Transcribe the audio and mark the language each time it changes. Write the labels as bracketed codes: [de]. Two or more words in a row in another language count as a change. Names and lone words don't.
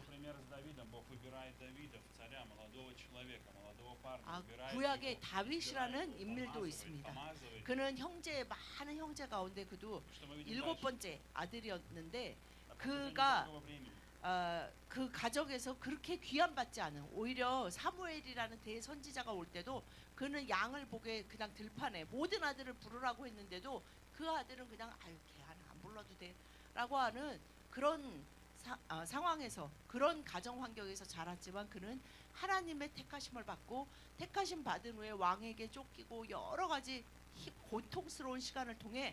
[ru] же пример с Давидом. Бог выбирает Давида в царя, молодого человека, молодого парня. 아, Выбирает [ko] 구약에 [ru] его, [ko] 다윗이라는 [ru] избирает его, [ko] 인물도 [ru] помазывает, [ko] 있습니다. [ru] помазывает. [ko] 그는 형제 많은 형제 가운데 그도 [ru] Что мы видим [ko] 7번째 아들이었는데 [ru] дальше? На протяжении [ko] 그가 [ru] долгого времени. [ko] 그 가정에서 그렇게 귀함받지 않은 오히려 사무엘이라는 대선지자가 올 때도 그는 양을 보게 그냥 들판에 모든 아들을 부르라고 했는데도 그 아들은 그냥 아유 걔 하나 안 불러도 돼라고 하는 그런 상황에서 그런 가정 환경에서 자랐지만 그는 하나님의 택하심을 받고 택하심 받은 후에 왕에게 쫓기고 여러 가지 고통스러운 시간을 통해